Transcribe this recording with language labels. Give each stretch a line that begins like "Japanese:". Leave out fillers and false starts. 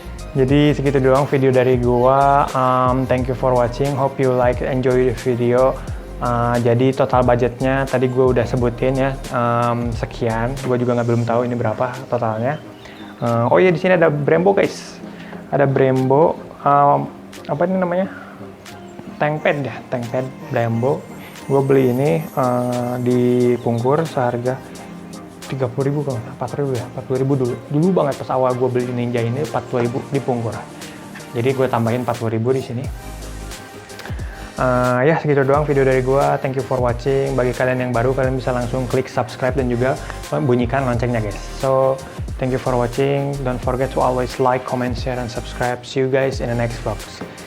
Indonesian: Jadi segitu doang video dari gua.
English: Thank you for watching, hope you like enjoy the video.
Indonesian: Jadi total budgetnya tadi gua udah sebutin ya, sekian. Gua juga belum tahu ini berapa totalnya. Oh iya, di sini ada Brembo guys, ada Brembo apa ini namanya, tank pad ya, tank pad Brembo. Gue beli ini di Pungkur seharga 30.000 kalau 4.000 ya, 40.000 dulu banget pas awal gue beli Ninja ini 40.000 di Pungkur. Jadi gue tambahin 40.000 di sini. Ya segitu doang video dari gue.
English: Thank you for watching.
Indonesian: Bagi kalian yang baru, kalian bisa langsung klik subscribe dan juga bunyikan loncengnya guys.
English: So thank you for watching. Don't forget to always like, comment, share, and subscribe. See you guys in the next vlogs.